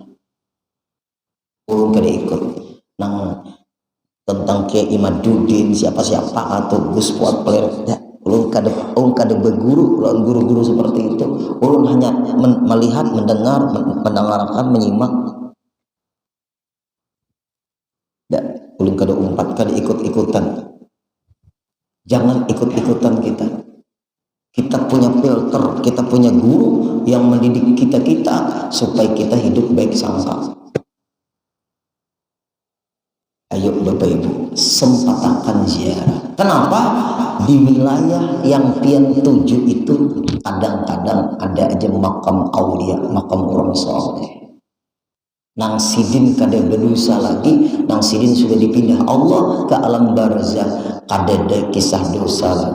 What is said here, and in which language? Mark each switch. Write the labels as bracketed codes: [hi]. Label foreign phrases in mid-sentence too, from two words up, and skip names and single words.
[bjn] Ulun kada ikut nang tentang Kiai Imaduddin siapa atau Gus Fuad Peler. Ulun kada berguru, ulun guru-guru seperti itu. [id] Ulun hanya melihat, mendengarkan, menyimak. [bjn] Ulun kada umpat, kada ikut-ikutan. [id] Jangan ikut-ikutan kita. Kita punya filter, kita punya guru yang mendidik kita supaya kita hidup baik sangka. Ayo Bapak Ibu, sempatakan ziarah. Kenapa? Di wilayah yang pian tuju itu kadang-kadang ada aja makam aulia, makam orang soleh. [bjn] Nang sidin kada berdosa lagi, nang sidin sudah dipindah Allah ke alam barzah, kada ada kisah dosa lagi.